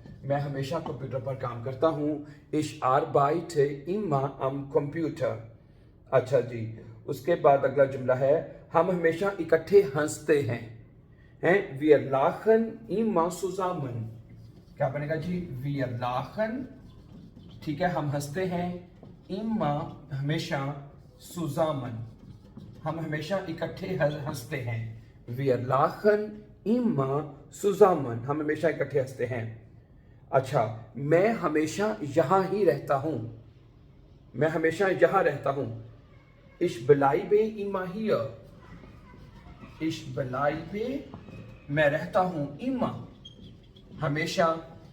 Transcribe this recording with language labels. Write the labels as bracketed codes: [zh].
[hi] मैं हमेशा कंप्यूटर पर काम करता हूं. [de] Ich arbeite immer am Computer. [hi] अच्छा जी, उसके बाद अगला जुमला है हम हमेशा इकट्ठे हंसते हैं. हैं? [de] Wir lachen immer zusammen. [hi] क्या बनेगा जी? [de] Wir lachen. [hi] ठीक है, हम हंसते हैं. Immer हमेशा. zusammen हम हमेशा इकट्ठे हंसते हैं. [de] Wir lachen immer zusammen. [hi] हम हमेशा इकट्ठे हंसते हैं. अच्छा, मैं हमेशा यहां ही रहता हूं. मैं हमेशा यहां रहता हूं. [de] Ich bleibe immer hier. Ich bleibe [hi] मैं रहता हूं. Immer हमेशा.